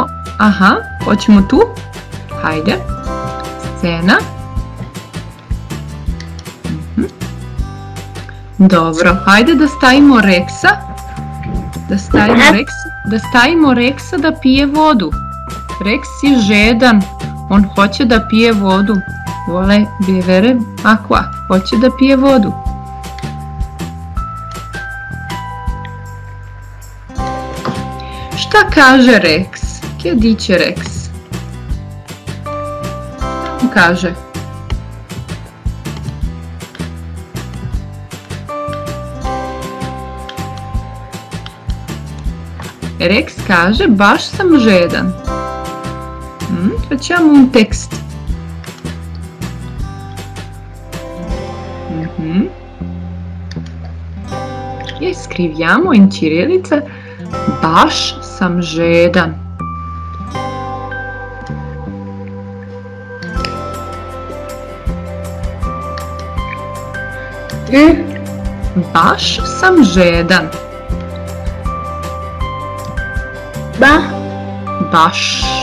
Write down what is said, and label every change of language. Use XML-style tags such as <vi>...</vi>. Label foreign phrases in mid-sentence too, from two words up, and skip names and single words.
<sr>Aha, hoćemo tu? Hajde. Scena. Dobro, hajde da stavimo Reksa. Da stavimo Reksa da pije vodu. Rex je žedan. On hoće da pije vodu.</sr> <it>Vuole bere acqua.</it> <sr>Hoće da pije vodu. Šta kaže Rex?</sr> <it>Che dice Rex?</it> <sr>Šta on kaže? Rex kaže, baš sam žedan.</sr> <it>Facciamo un text. E scriviamo in cirilica,</it> <sr>baš sam žedan. Baš sam žedan. Baš.</sr>